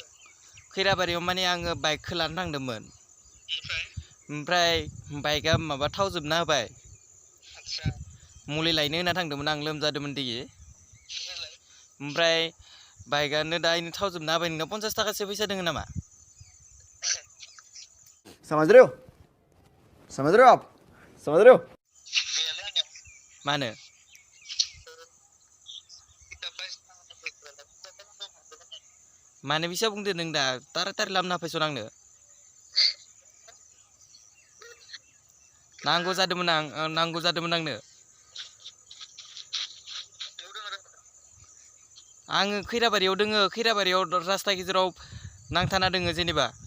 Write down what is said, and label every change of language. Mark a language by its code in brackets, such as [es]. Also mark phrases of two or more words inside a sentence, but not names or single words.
[brx] खैराबारियाव माने आङो बाइकखौ लानो थांदोंमोन ओमफ्राय ओमफ्राय बाइकआ माबा थाव जोबना होबाय आदसा मुलि लायनो होना थांदोंमोन आं लोमजादोंमोन दियै ओमफ्रायलाय ओमफ्राय बाइकआनो दा इनो थाव जोबना होबाय नोंनाव 50 थाखासो फैसा दोङो नामा [hi] समझ रहे हो समझ रहे हो आप समझ रहे हो [brx] गैयालै आंनियाव मानो किताब बायसिना गैथ'आलाय किताब बायनांगौ मानो बिसा बुंदो नों दा तारातारि लाबोना होफैसन आंनो नांगौ जादोंमोन नांगौ जादोंमोन आंनो आङो खैराबारियाव दोङो खैराबारियाव रास्ता गेजेराव नांथाना दोङो जेनेबा